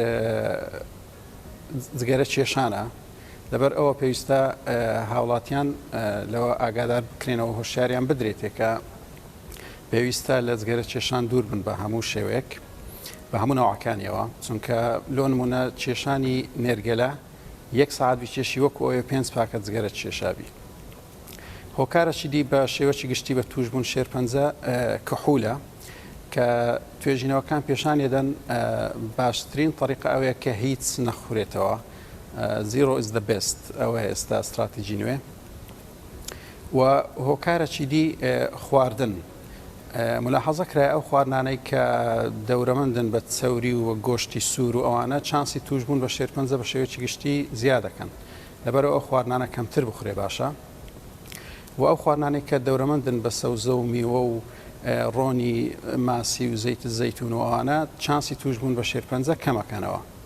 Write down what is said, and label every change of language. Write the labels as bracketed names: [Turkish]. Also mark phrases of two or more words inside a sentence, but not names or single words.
[Central Kurdish] جگەرە کێشانە لەبەر ئەوە پێویستە هاوڵاتیان لەوە ئاگادار بکرێنەوە هۆشیاریان بدرێتێ کە پێویستە لە جگەرە کێشان دوور بن بە هەموو شێوەیەک بە هەموو ناوەکانیەوە چونکە لۆ نمونە کێشانی نێرگەلە یەک ساعت بیکێشی وەکو ئەوێ 5 پاکە جگەرە کێشابی. هۆکارەی دی بە شێوەی گشتی بە توشبوون شێرپەنجە کحولە کە توێژینەوەکان پێشان دەن باشترین طریقە ئەوەیە کە هیچ نەخورێتەوە زیرۆ [English] is the best [Central Kurdish] ئەوە ئێستا استراتیژی نوێ و هۆکارەی دی خواردن ملاحەزە کرای ئەو خواردانەی کە دەورەمەندن بە چەوری و گۆشتی سوور و ئەوانە چانسی توشبوون بە شێرپەنجە بە شێوەیەکی گشتی زیادەکەن لەبەرەوە ئەو خواردانە کەمتر بخورێ باشە و ئەو خواردانەی کە دەورەمەندن بە سەوزە و میوە و ڕۆنی ماسی و زەیت زەیتون و ئەوانە چانسی توشبوون بە شێرپەنجە کەمەکەنەوە.